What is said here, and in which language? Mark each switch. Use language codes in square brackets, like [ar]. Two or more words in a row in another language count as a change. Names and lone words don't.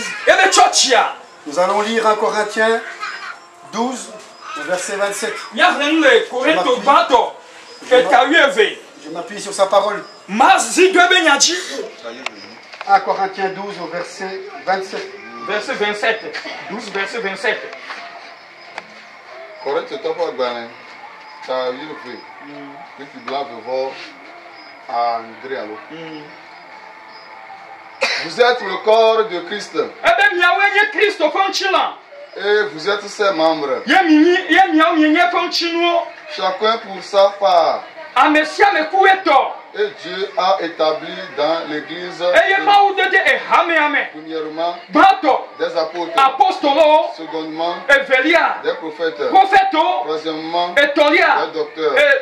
[fr] Nous allons lire 1 Corinthiens 12, verset 27. Je m'appuie sur sa parole. 1 Corinthiens 12 au verset 27. Verset 27. 12, verset 27. [ee] Corinthe tɔƒe agbalẽ ta wuieve kpekpe blaeve André alo. [fr] Vous êtes le corps de Christ et vous êtes ses membres, chacun pour sa part. Et Dieu a établi dans l'église premièrement des apôtres, secondement des prophètes, troisièmement des docteurs,